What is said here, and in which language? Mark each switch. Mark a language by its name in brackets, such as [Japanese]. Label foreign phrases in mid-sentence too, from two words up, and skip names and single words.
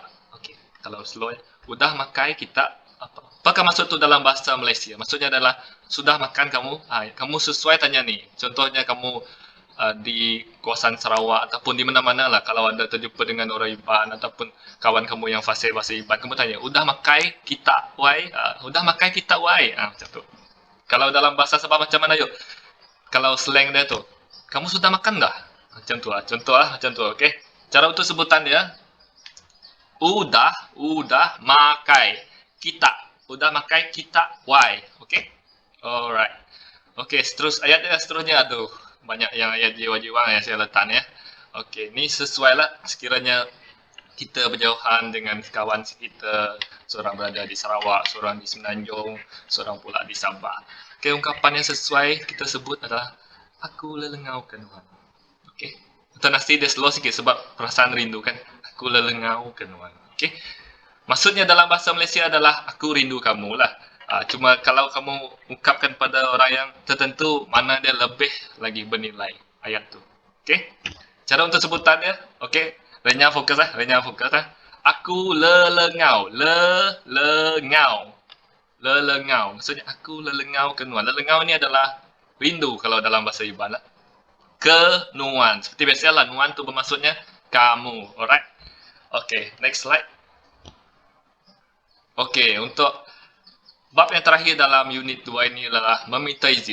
[Malay] Okey, kalau slow [Iban] udah makai kita [Malay] apa? Apakah maksud tu dalam bahasa Malaysia? Maksudnya adalah sudah makan kamu? Kamu sesuai tanya ni. Contohnya kamu di kawasan Sarawak ataupun di mana-mana lah, kalau ada terjumpa dengan orang Iban ataupun kawan kamu yang fasih bahasa Iban, kamu tanya, [Iban] udah makai kita wai? Udah makai kita wai? [Malay] Macam tu. Kalau dalam bahasa Sabah macam mana yuk? Kalau slang dia tu, kamu sudah makan dah? Macam tu contoh macam tu. Okey. Cara untuk sebutan dia, [Iban] udah makai kita. Udah makai kita wai? [Malay] Okey. Alright. Okey, seterusnya aduh, banyak yang ayat jiwa-jiwa yang saya letak ya. Okey, ni sesuai lah sekiranya kita berjauhan dengan kawan kita, seorang berada di Sarawak, seorang di Semenanjung, seorang pula di Sabah. Okey, ungkapan yang sesuai kita sebut adalah [Iban] aku lelengau kenuan. [Malay] Okey. Intonasi dia slow sikit sebab perasaan rindu kan. [Iban] Aku lelengau kenuan. Okey. [Malay] Maksudnya dalam bahasa Malaysia adalah aku rindu kamu lah. Cuma kalau kamu ungkapkan pada orang yang tertentu, mana dia lebih lagi bernilai ayat tu. Okey. Cara untuk sebutannya, okey. Renya fokus [Iban] Aku lelengau. [Malay] Lelengau. Maksudnya [Iban] aku lelengau kenuan. [Malay] Lelengau ni adalah rindu kalau dalam bahasa Iban lah. Kenuan. Seperti biasalah, nuan tu bermaksudnya kamu. Alright. Okey, next slide. Okey, untuk bab yang terakhir dalam unit 2 ini adalah meminta izin.